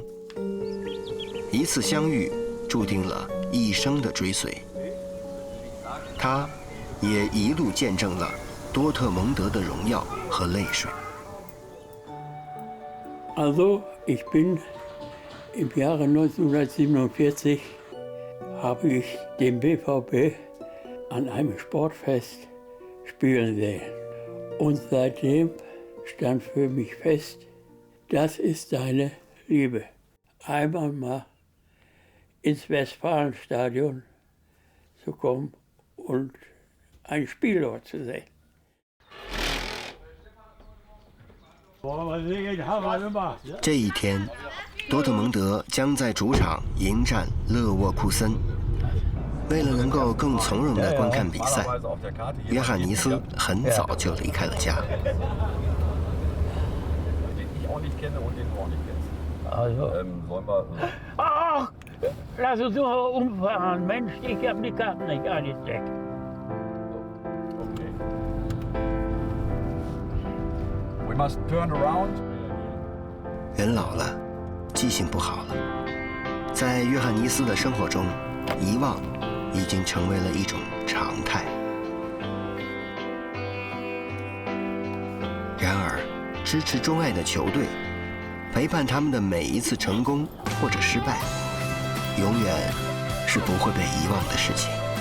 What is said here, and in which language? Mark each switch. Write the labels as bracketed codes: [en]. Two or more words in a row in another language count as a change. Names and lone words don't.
[zh] 一次相遇，注定了一生的追随。他也一路见证了多特蒙德的荣耀和泪水。 [de] Also, ich bin im Jahre 1947 habe ich den BVB an einem Sportfest spielen sehen. Und seitdem stand für mich fest, das ist deine Liebe. Einmal mal ins Westfalenstadion zu kommen und ein Spiel dort zu sehen. [zh] 这一天，多特蒙德将在主场迎战勒沃库森。为了能够更从容地观看比赛，约翰尼斯很早就离开了家。 [de] Ach, lass uns nur umfahren. Mensch, ich habe die Karten nicht eingesteckt. [en] We must turn around. [zh] 人老了，记性不好了。在约翰尼斯的生活中，遗忘已经成为了一种常态。然而，支持钟爱的球队，陪伴他们的每一次成功或者失败，永远是不会被遗忘的事情。